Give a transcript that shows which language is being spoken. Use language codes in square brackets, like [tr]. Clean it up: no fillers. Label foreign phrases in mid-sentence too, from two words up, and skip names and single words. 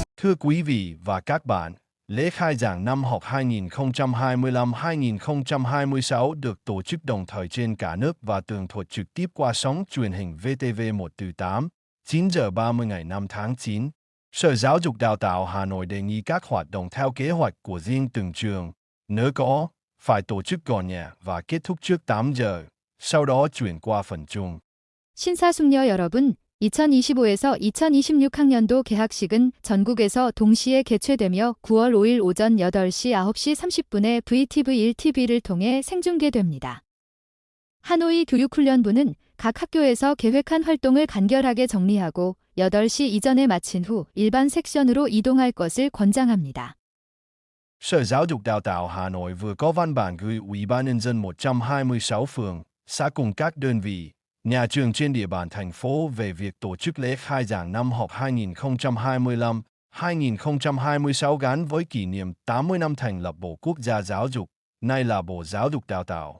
[vi] Thưa quý vị và các bạn, lễ khai giảng năm học 2025-2026 được tổ chức đồng thời trên cả nước và tường thuật trực tiếp qua sóng truyền hình VTV1 từ 9 giờ 30 ngày 5 tháng 9. Sở Giáo dục Đào tạo Hà Nội đề nghị các hoạt động theo kế hoạch của riêng từng trường, nếu có, phải tổ chức gọn nhẹ và kết thúc trước 8 giờ, sau đó chuyển qua phần chung. [ko] 신사숙녀 여러분, 2025에서 2026학년도 개학식은 전국에서 동시에 개최되며 9월 5일 오전 8시 9시 30분에 VTV1TV를 통해 생중계됩니다. 하노이 교육훈련부는 각 학교에서 계획한 활동을 간결하게 정리하고 8시 이전에 마친 후 일반 섹션으로 이동할 것을 권장합니다. [vi] Sở Giáo dục Đào tạo Hà Nội vừa có văn bản gửi Ủy ban Nhân dân 126 phường, xã cùng các đơn vị, nhà trường trên địa bàn thành phố về việc tổ chức lễ khai giảng năm học 2025-2026 gắn với kỷ niệm 80 năm thành lập Bộ Quốc gia Giáo dục, nay là Bộ Giáo dục Đào tạo.